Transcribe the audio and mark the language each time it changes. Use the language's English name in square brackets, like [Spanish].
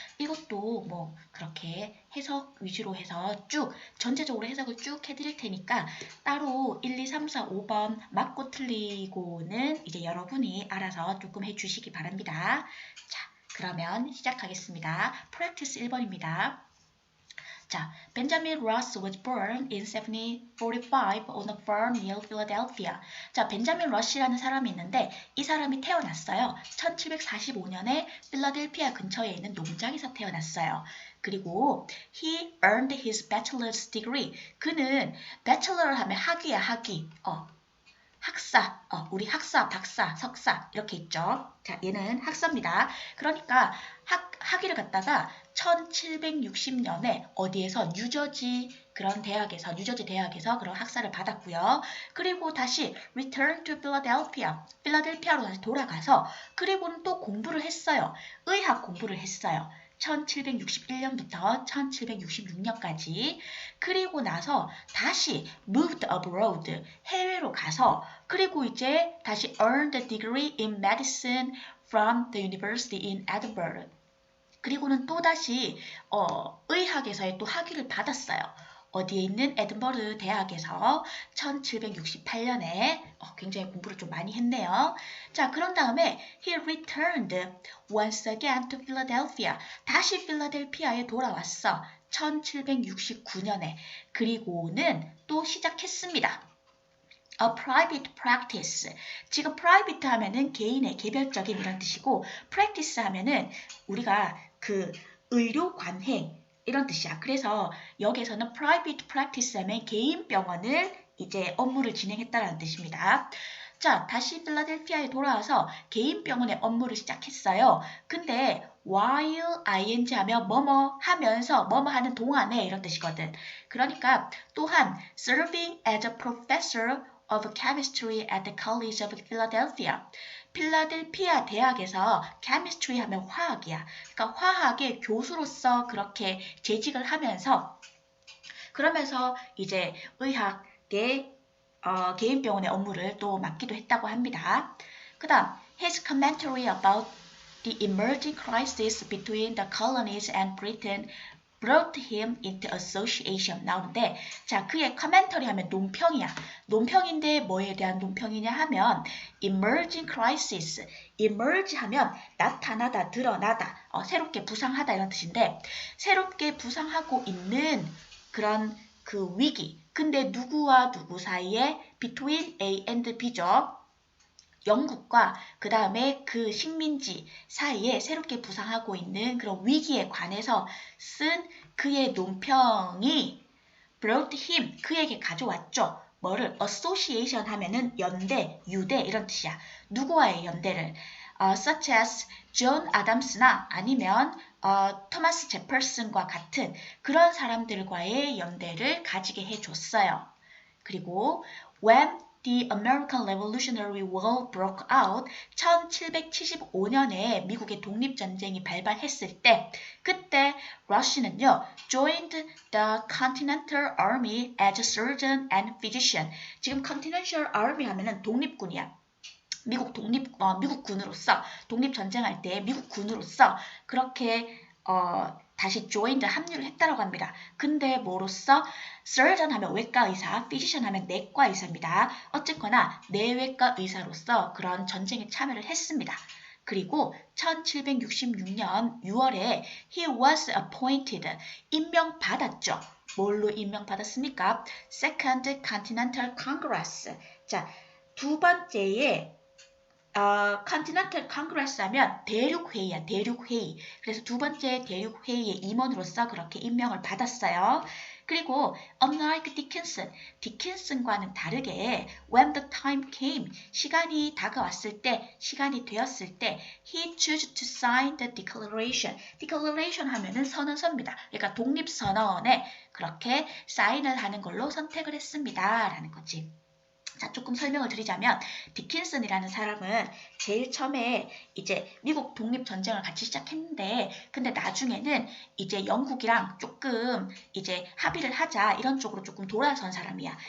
[Korean] 이것도 뭐 그렇게 해석 위주로 해서 쭉 전체적으로 해석을 쭉 해드릴 테니까 따로 1, 2, 3, 4, 5번 맞고 틀리고는 이제 여러분이 알아서 조금 해주시기 바랍니다. 자, 그러면 시작하겠습니다. 프랙티스 1번입니다. [English] 자, Benjamin Ross was born in 1745 on a farm near Philadelphia. [Korean] 자, 벤자민 러시라는 사람이 있는데 이 사람이 태어났어요. 1745년에 필라델피아 근처에 있는 농장에서 태어났어요. [English] 그리고 he earned his bachelor's degree. [Korean] 그는 bachelor 하면 학위야, 학위. 학사, 우리 학사, 박사, 석사 이렇게 있죠. 자, 얘는 학사입니다. 그러니까 학위를 갖다가 1760년에 어디에서 뉴저지 대학에서 그런 학사를 받았고요. 그리고 다시 [English] return to Philadelphia, [Korean] 필라델피아로 다시 돌아가서 그리고는 또 공부를 했어요. 의학 공부를 했어요. 1761년부터 1766년까지. 그리고 나서 다시 [English] moved abroad, [Korean] 해외로 가서 그리고 이제 다시 [English] earned a degree in medicine from the university in Edinburgh. [Korean] 그리고는 또다시 의학에서의 또 학위를 받았어요. 어디에 있는 에든버르 대학에서 1768년에 굉장히 공부를 좀 많이 했네요. 자, 그런 다음에 [English] he returned once again to Philadelphia. [Korean] 다시 필라델피아에 돌아왔어. 1769년에. 그리고는 또 시작했습니다. [English] A private practice. [Korean] 지금 private 하면은 개인의 개별적인 이런 뜻이고 practice 하면은 우리가 그 의료 관행 이런 뜻이야. 그래서 여기에서는 private practice 하면 개인 병원을 이제 업무를 진행했다라는 뜻입니다. 자, 다시 필라델피아에 돌아와서 개인 병원의 업무를 시작했어요. 근데 while ing 하면 뭐뭐 하면서 뭐뭐 하는 동안에 이런 뜻이거든. 그러니까 또한 [English] serving as a professor of chemistry at the College of Philadelphia. [Korean] 필라델피아 대학에서 chemistry 하면 화학이야. 그러니까 화학의 교수로서 그렇게 재직을 하면서 그러면서 이제 의학의 개인 병원의 업무를 또 맡기도 했다고 합니다. 그 다음 [English] his commentary about the emerging crisis between the colonies and Britain brought him into association [Korean] 나오는데 자 그의 커멘터리 하면 논평이야. 논평인데 뭐에 대한 논평이냐 하면 [English] emerging crisis emerge [Korean] 하면 나타나다 드러나다 새롭게 부상하다 이런 뜻인데 새롭게 부상하고 있는 그런 그 위기 근데 누구와 누구 사이에 [English] between A and B [Korean] 죠. 영국과 그 다음에 그 식민지 사이에 새롭게 부상하고 있는 그런 위기에 관해서 쓴 그의 논평이 [English] brought him, [Korean] 그에게 가져왔죠. 뭐를? association 하면은 연대, 유대 이런 뜻이야. 누구와의 연대를? [English] such as [Korean] 존 아담스나 아니면 토마스 제퍼슨과 같은 그런 사람들과의 연대를 가지게 해줬어요. [English] 그리고 when The American Revolutionary War broke out [Korean] 1775년에 미국의 독립전쟁이 발발했을 때 그때 러시는요 [English] joined the Continental Army as a surgeon and physician. [Korean] 지금 Continental Army 하면은 독립군이야. 미국군으로서 독립전쟁할 때 미국군으로서 그렇게 다시 joined 합류를 했다고 합니다. 근데 뭐로써? surgeon 하면 외과 의사, physician 하면 내과 의사입니다. 어쨌거나 내외과 의사로서 그런 전쟁에 참여를 했습니다. 그리고 1766년 6월에 [English] he was appointed, [Korean] 임명받았죠. 뭘로 임명받았습니까? [English] Second Continental Congress. [Korean] 자, 두 번째에 Continental Congress 하면 대륙회의야, 대륙회의. 그래서 두 번째 대륙회의의 임원으로서 그렇게 임명을 받았어요. [English] 그리고 unlike [Korean] 디킨슨과는 다르게 [English] when the time came, [Korean] 시간이 다가왔을 때, 시간이 되었을 때 [English] he chose to sign the declaration. [Korean] declaration 하면은 선언서입니다. 그러니까 독립선언에 그렇게 사인을 하는 걸로 선택을 했습니다. 라는 거지. 자, 조금 설명을 드리자면 디킨슨이라는 사람은 제일 처음에 이제 미국 독립전쟁을 같이 시작했는데 근데 나중에는 이제 영국이랑 조금 이제 합의를 하자 이런 쪽으로 조금 돌아선 사람이야.